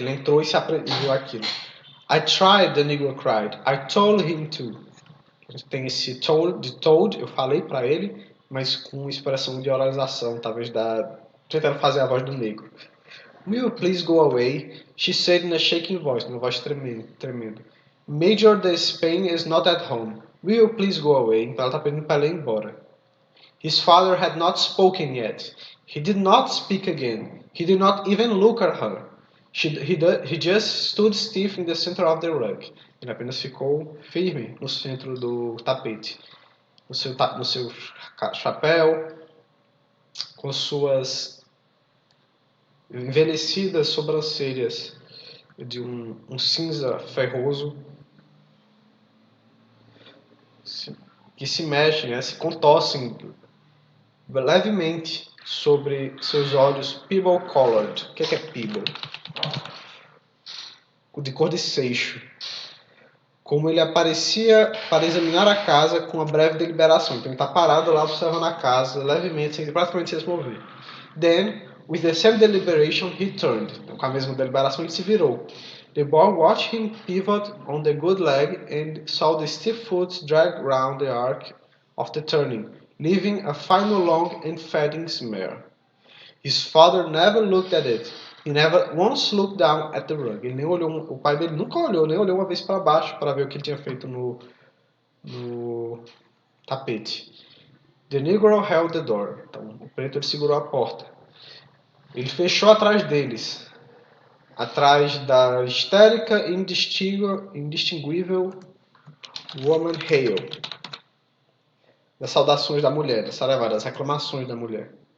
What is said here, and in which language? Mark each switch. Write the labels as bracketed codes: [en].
[pt] Ele entrou e viu aquilo. [en] I tried, the negro cried. I told him to. [pt] A gente tem esse told, eu falei para ele, mas com expressão de oralização, talvez tentando fazer a voz do negro. [en] Will you please go away? She said in a shaking voice, [pt] numa voz tremenda. [en] Major de Spain is not at home. Will you please go away? [pt] Então ela está pedindo para ele ir embora. [en] His father had not spoken yet. He did not speak again. He did not even look at her. He just stood stiff in the center of the rug. [pt] Ele apenas ficou firme no centro do tapete. No seu chapéu, com suas envelhecidas sobrancelhas de um cinza ferroso que se mexem, né, se contorcem levemente sobre seus olhos peeble colored. O que é peeble? De cor de seixo. Como ele aparecia para examinar a casa com uma breve deliberação. Então ele está parado lá observando a casa levemente, praticamente sem se mover. [en] Then, with the same deliberation, he turned. [pt] Então, com a mesma deliberação, ele se virou. [en] The boy watched him pivot on the good leg and saw the stiff foot drag round the arc of the turning, leaving a final long and fading smear. His father never looked at it. He never once looked down at the rug. [pt] Ele nem olhou, o pai dele nunca olhou, nem olhou uma vez para baixo para ver o que ele tinha feito no tapete. [en] The Negro held the door. [pt] Então, o preto ele segurou a porta. Ele fechou atrás deles, atrás da histérica e indistinguível [en] woman hail, [pt] das saudações da mulher, das reclamações da mulher.